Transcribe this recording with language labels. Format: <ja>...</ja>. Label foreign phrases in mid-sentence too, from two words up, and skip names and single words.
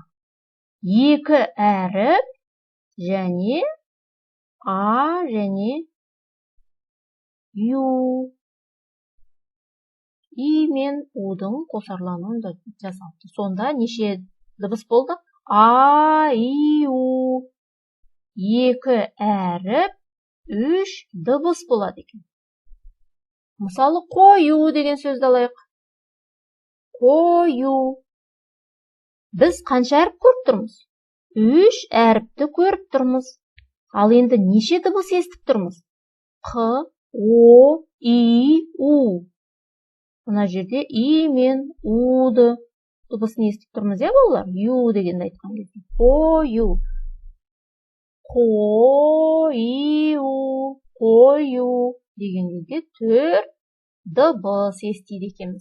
<kk>Екі әріп және а және ю. И мен удың қосарлануын жасалды. Сонда неше дыбыс болды? А, и, у. Екі әріп, үш дыбыс болады екен. Мысалы, қою деген сөзді алайық. Қою. Біз қанша әріп көріп тұрмыз? Үш әріпті көріп тұрмыз. Ал енді неше дыбыс естіп тұрмыз? Қ, о, и, у. Мына жерде и мен уды дыбысын естіп тұрмыз, балалар? Ю дегенді айтқан кезде. Қою. Қою, қою деген кезде 4 дыбыс естиді екенбіз.</kk>